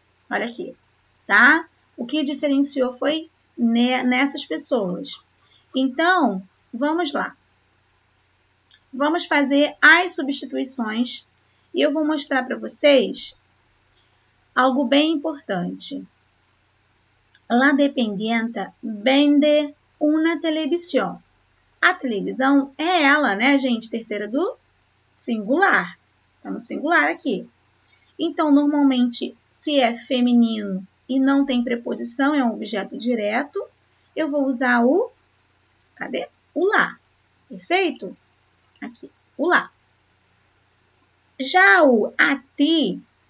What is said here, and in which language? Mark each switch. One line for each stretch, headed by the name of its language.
Portuguese: Olha aqui, tá? O que diferenciou foi nessas pessoas. Então, vamos lá. Vamos fazer as substituições e eu vou mostrar para vocês algo bem importante.
Spanish: La dependienta vende una televisión.
Portuguese: A televisão é ela, né, gente? Terceira do singular. Tá no singular aqui. Então, normalmente, se é feminino e não tem preposição, é um objeto direto, eu vou usar o... Cadê? O lá. Perfeito? Aqui, o lá. Já o a ti